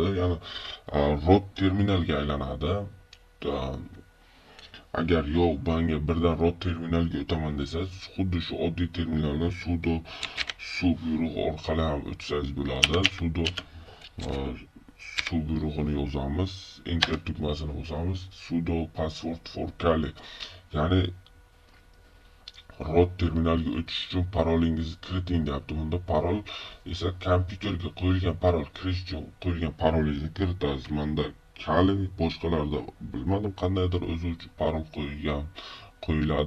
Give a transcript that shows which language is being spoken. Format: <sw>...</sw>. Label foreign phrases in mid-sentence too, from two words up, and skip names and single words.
<uz>Ya'ni rot terminalga aylanadi. Agar yo'q, menga birdan rot terminalga o'taman desangiz, xuddi shu oddiy terminaldan sudo buyrug'i orqali ham o'tsangiz bo'ladi. Sudo buyrug'ini yozamiz, enter tugmasini bosamiz.</uz> <en>Sudo password for Kali,</en> <uz>ya'ni rot terminalga o'tish uchun parolingizni kiriting deyapti. Bunda parol esa kompyuterga qo'yilgan parol, kirish uchun qo'yilgan parolingizni kiritasiz. Menda Kali, boshqalarda bilmadim, qandaydir o'zi uchun parol qo'yiladi.</uz>